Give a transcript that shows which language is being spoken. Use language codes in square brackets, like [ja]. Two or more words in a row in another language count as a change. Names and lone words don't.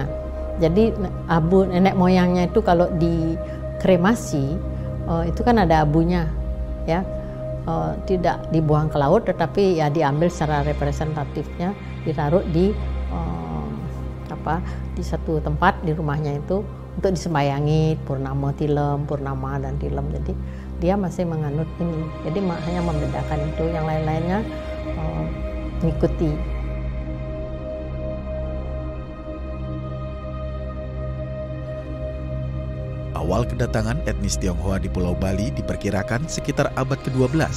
[id] Jadi abu nenek moyangnya itu kalau dikremasi itu kan ada abunya, ya, tidak dibuang ke laut, tetapi ya diambil secara representatifnya, ditaruh di di satu tempat di rumahnya itu untuk disembayangi purnama tilem, purnama dan tilem. Jadi dia masih menganut ini. Jadi hanya membedakan itu, yang lain-lainnya mengikuti. Awal kedatangan etnis Tionghoa di Pulau Bali diperkirakan sekitar abad ke-12.